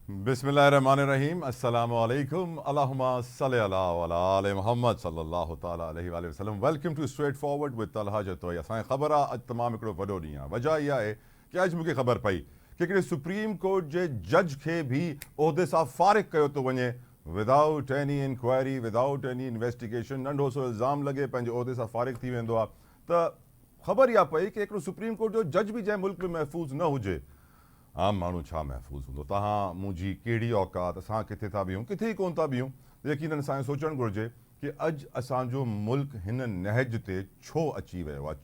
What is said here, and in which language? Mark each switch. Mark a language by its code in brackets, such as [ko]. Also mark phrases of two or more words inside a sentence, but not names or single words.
[ar] بسم الله الرحمن الرحيم السلام عليكم اللهم صل على و على آل محمد صلى الله تعالى عليه و سلم. [en] Welcome to Straight Forward with Talha Jatoi. [sd] असांखे ख़बर आहे अॼु तमामु हिकिड़ो वॾो ॾींहुं आहे। वजह इहा आहे कि अॼु मूंखे ख़बर पई कि हिकिड़े [en] Supreme Court [sd] जे जज खे बि उहिदे सां फ़ारिग़ कयो थो वञे [en] without any inquiry, without any investigation. [sd] नंढो सो इल्ज़ाम लॻे पंहिंजे उहिदे सां फ़ारिग़ थी वेंदो आहे। त ख़बर इहा पई कि हिकिड़ो [en] Supreme Court [sd] जो जज बि जंहिं मुल्क में महफ़ूज़ न हुजे, आम माण्हू छा महफ़ूज़ हूंदो। तव्हां मुंहिंजी कहिड़ी औकात, असां किथे था बीहूं, किथे ई कोन था बीहूं। यकीनन असांखे सोचणु घुरिजे कि अॼु असांजो मुल्क हिन नहज ते छो अची वियो आहे।